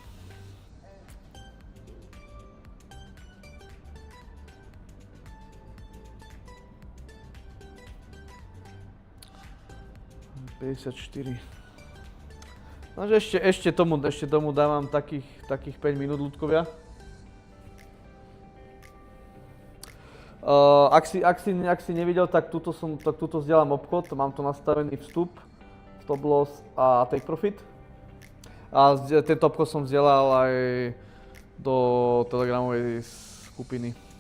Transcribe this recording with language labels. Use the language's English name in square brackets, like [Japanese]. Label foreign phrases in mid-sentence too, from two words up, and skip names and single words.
[Slovak] Takže ešte tomu dávam takých 5 minút, ľudkovia. Ak si nevidel, tak tuto zdieľam obchod, mám to nastavený vstup, [English] stop loss a take profit. [Slovak] A tento obchod som vzdielal aj do telegramovej skupiny.